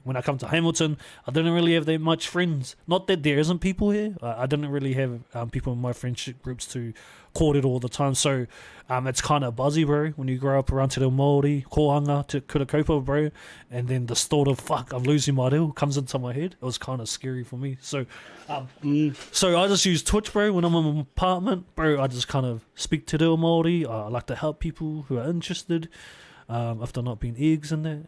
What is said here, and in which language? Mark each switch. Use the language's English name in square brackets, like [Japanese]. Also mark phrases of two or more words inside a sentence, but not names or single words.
[English] When I come to Hamilton, I didn't really have that much friends. Not that there isn't people here. I didn't really have people in my friendship groups to kōrero all the time. So it's kind of buzzy, bro, when you grow up around Te Reo Māori, kōhanga, [Māori] te kura kaupapa, [English] bro, and then the thought of, fuck, I'm losing my reo comes into my head. It was kind of scary for me. So so I just use Twitch, bro, when I'm in my apartment, bro. I just kind of speak Te Reo Māori. I like to help people who are interested, if they're not being eggs in that.